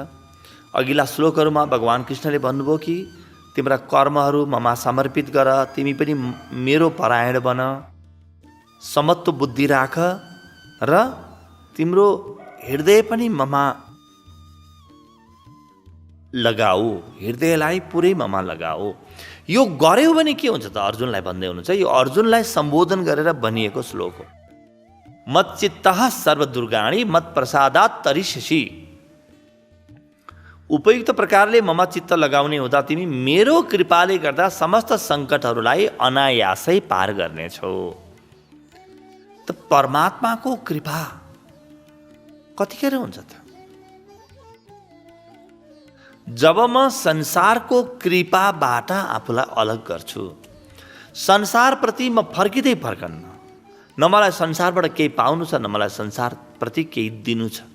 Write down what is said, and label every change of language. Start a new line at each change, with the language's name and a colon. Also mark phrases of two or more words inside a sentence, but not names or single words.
Nepali: अघिल्ला श्लोकहरूमा भगवान कृष्णले भन्नुभयो कि तिम्रा कर्महरू ममा समर्पित गर, तिमी पनि मेरो परायण बन, समत्व बुद्धि राख र तिम्रो हृदय पनि ममा लगाऊ, हृदयलाई पुरै ममा लगाऊ। यो गर्यो भने के हुन्छ त अर्जुनलाई भन्दै हुनुहुन्छ। यो अर्जुनलाई सम्बोधन गरेर भनिएको श्लोक हो।
Sanskrit: मत चित्तः सर्वदुर्गाणी मत प्रसादात् तरिष्यसि।
Nepali: उपयुक्त प्रकारले ममा चित्त लगाउने हुँदा तिमी मेरो कृपाले गर्दा समस्त सङ्कटहरूलाई अनायासै पार गर्नेछौ। त परमात्माको कृपा कतिखेर हुन्छ त? जब म संसारको कृपाबाट आफूलाई अलग गर्छु, संसारप्रति म फर्किँदै फर्कन्न, न मलाई संसारबाट केही पाउनु छ, न मलाई संसारप्रति केही दिनु छ।